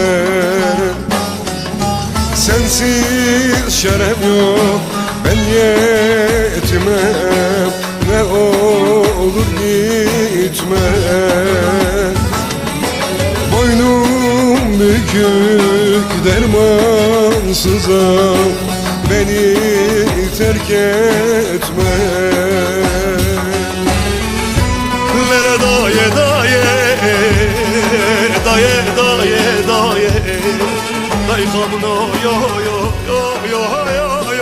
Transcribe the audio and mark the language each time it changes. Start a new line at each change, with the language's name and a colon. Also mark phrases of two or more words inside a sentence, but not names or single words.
Turkish: Sensiz şerem yok, ben yetimem, ne olur gitme. Boynum bükük dermansızım, beni terk etme.
Kurdish: Lere daye daye daye daye daye, dayı kamno yo yo yo yo yo.